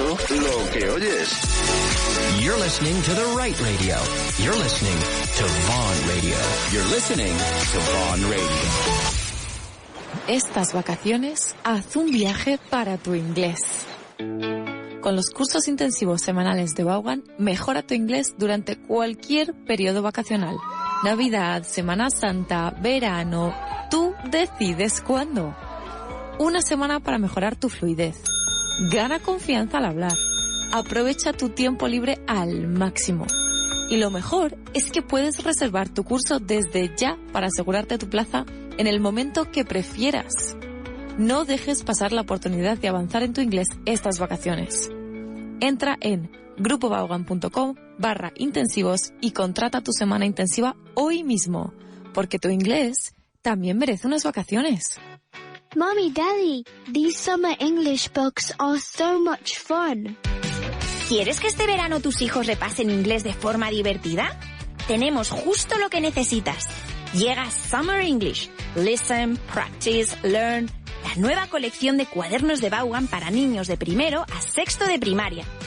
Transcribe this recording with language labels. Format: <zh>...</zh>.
<es>Lo que oyes.</es> <en>You're listening to the right radio. You're listening to Vaughan Radio. You're listening to Vaughan Radio.</en> <es>Estas vacaciones, haz un viaje para tu inglés. Con los cursos intensivos semanales de Vaughan, mejora tu inglés durante cualquier periodo vacacional. Navidad, Semana Santa, verano, tú decides cuándo. Una semana para mejorar tu fluidez. Gana confianza al hablar. Aprovecha tu tiempo libre al máximo. Y lo mejor es que puedes reservar tu curso desde ya para asegurarte tu plaza en el momento que prefieras. No dejes pasar la oportunidad de avanzar en tu inglés estas vacaciones. Entra en grupovaughan.com/intensivos y contrata tu semana intensiva hoy mismo, porque tu inglés también merece unas vacaciones.</es> <en>Mommy, Daddy, these summer English books are so much fun.</en> <es>¿Quieres que este verano tus hijos repasen inglés de forma divertida? Tenemos justo lo que necesitas. Llega Summer English.</es> <en>Listen, practice, learn.</en> <es>La nueva colección de cuadernos de Vaughan para niños de primero a sexto de primaria.</es>